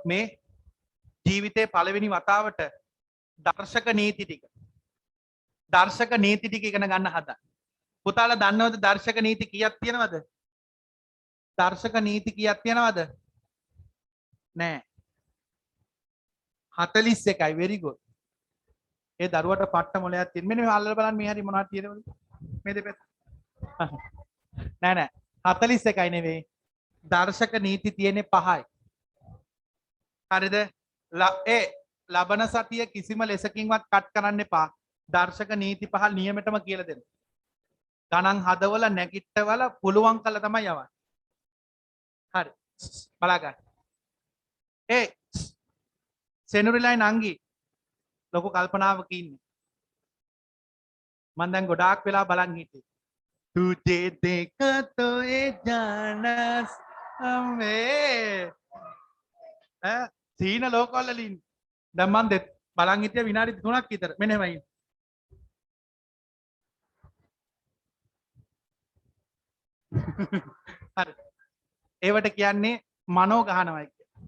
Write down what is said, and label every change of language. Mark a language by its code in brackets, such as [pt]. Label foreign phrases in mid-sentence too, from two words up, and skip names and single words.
[si] මේ ජීවිතේ පළවෙනි වතාවට දර්ශක නීති ටික ඉගෙන ගන්න හදා. පුතාලා දන්නවද දර්ශක නීති කීයක් තියෙනවද? දර්ශක නීති කීයක් තියෙනවද? නෑ. 41යි. [en] very good. [si] ඒ දරුවට පට්ට මොලයක් තියෙන. මෙන්න මේ අල්ලලා බලන්න මේ හරි මොනවද තියෙනවද? මේ දෙපැත්ත. නෑ නෑ 41යි නෙවෙයි. දර්ශක නීති තියෙන්නේ 5යි. හරිද? ලබන සතිය කිසිම ලෙසකින්වත් කට් කරන්න එපා. දර්ශක නීති 5 නියමෙටම කියලා දෙන්න. ගණන් හදවල නැගිට්ටවල පුළුවන් කළා තමයි යවන්නේ. හරි. බලා ගන්න. සෙනුරිලයි නංගි ලොකු කල්පනාවක ඉන්නේ. මම දැන් ගොඩාක් වෙලා බලන් හිටියේ. [hi] तुझे देखा तो ये जाना हमें [si] සීන ලෝකවල ලින් දැන් මම බලන් හිටිය විනාඩි 3ක් විතර මෙන්න එහෙමයි. හරි. ඒවට කියන්නේ මනෝ ගහනවයි කියන්නේ.